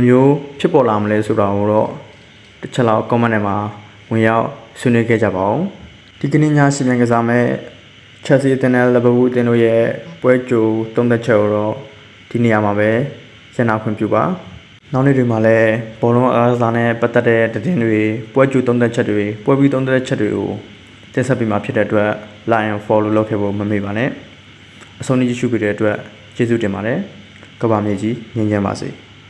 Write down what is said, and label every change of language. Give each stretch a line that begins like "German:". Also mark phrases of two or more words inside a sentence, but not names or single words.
Burmese: မျိုးဖြစ်ပေါ်လာမလဲဆိုတာကိုတော့တစ်ချက်လောက် comment ထဲမှာဝင်ရောက်ဆွေးနွေးခဲ့ကြပါဦး။ဒီကနေ့ညစီမံကစားမဲ့Chelsea အသင်းနဲ့ Liverpool အသင်းတို့ရဲ့ပွဲကြိုသုံးသက်ချက်ကိုတော့ဒီနေရာမှာပဲရန်နာခွင့်ပြုပါနောက်နေ့တွေမှာလည်းဘောလုံးအားကစားနဲ့ပတ်သက်တဲ့သတင်းတွေပွဲကြိုသုံးသက်ချက်တွေပွဲပြီးသုံးသက်ချက်တွေကိုတင်ဆက်ပေးမှာဖြစ်တဲ့အတွက်
English: like and follow
Burmese: လုပ်ခဲ့ဖို့မမေ့ပါနဲ့အဆုံးထိကြည့်ရှုပေးတဲ့အတွက်ကျေးဇူးတင်ပါတယ်ကမ္ဘာမြေကြီးငြိမ်းချမ်းပါစေ